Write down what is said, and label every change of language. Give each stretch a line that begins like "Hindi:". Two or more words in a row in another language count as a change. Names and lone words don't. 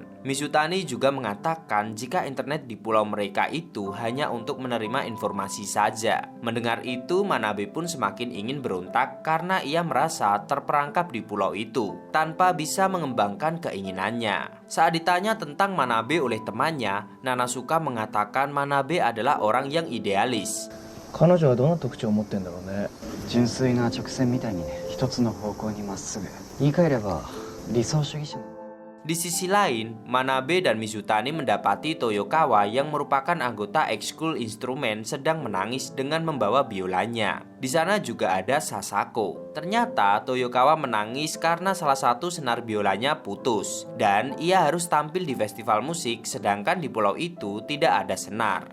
Indonesian: Mizutani juga mengatakan jika internet di pulau mereka itu hanya untuk menerima informasi saja. Mendengar itu, Manabe pun semakin ingin berontak karena ia merasa terperangkap di pulau itu tanpa bisa mengembangkan keinginannya. Saat ditanya tentang Manabe oleh temannya, Nanasuka mengatakan Manabe adalah orang yang idealis.
Japanese: 彼女はどんな特徴を持ってんだろうね。純粋な直線みたいにね、一つの方向にまっすぐ。言い換えれば理想主義者。
Indonesian: Di sisi lain, Manabe dan Mizutani mendapati Toyokawa yang merupakan anggota ekskul instrumen sedang menangis dengan membawa biolanya. Di sana juga ada Sasako. Ternyata Toyokawa menangis karena salah satu senar biolanya putus dan ia harus tampil di festival musik sedangkan di pulau itu tidak ada senar.